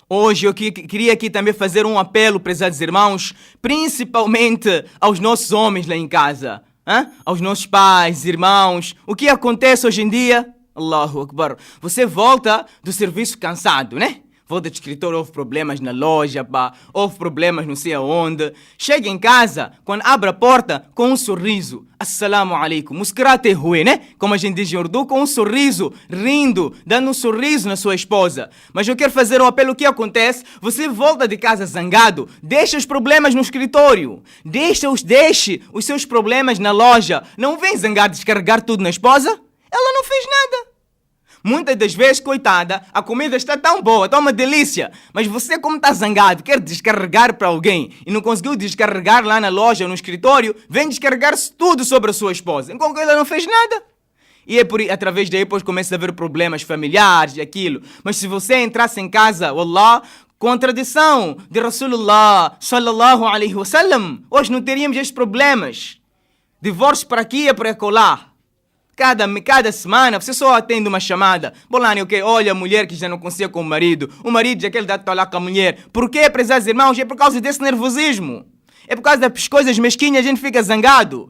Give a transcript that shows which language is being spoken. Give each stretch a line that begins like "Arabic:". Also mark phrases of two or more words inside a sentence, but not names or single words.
Portuguese: Hoje eu queria aqui também fazer um apelo, prezados irmãos, principalmente aos nossos homens lá em casa, aos nossos pais, irmãos. O que acontece hoje em dia?
Arabic: الله أكبر.
Portuguese: Você volta do serviço cansado, né? Volta de escritório, houve problemas na loja, houve problemas não sei aonde. Chega em casa, quando abre a porta, com um sorriso.
Arabic: السلام عليكم.
Urdu: مسکراتے ہوئے, né?
Portuguese: Como a gente diz em Urdu, com um sorriso, rindo, dando um sorriso na sua esposa. Mas eu quero fazer um apelo. O que acontece? Você volta de casa zangado, deixa os problemas no escritório. Deixe os seus problemas na loja. Não vem zangar, descarregar tudo na esposa. Ela não fez nada. Muitas das vezes, coitada, a comida está tão boa, está uma delícia. Mas você, como está zangado, quer descarregar para alguém e não conseguiu descarregar lá na loja, no escritório, vem descarregar-se tudo sobre a sua esposa, enquanto ela não fez nada. E é através daí, depois começa a haver problemas familiares e aquilo. Mas se você entrasse em casa, wallah, com a tradição de
Arabic: رسول الله صلى الله عليه وسلم,
Portuguese: hoje não teríamos estes problemas. Divórcio para aqui e para acolá. Cada semana você só atende uma chamada. Bolani, ok, olha a mulher que já não consegue com o marido já quer dar talá com a mulher. Por quê, prezados irmãos? É por causa desse nervosismo. É por causa das coisas mesquinhas a gente fica zangado.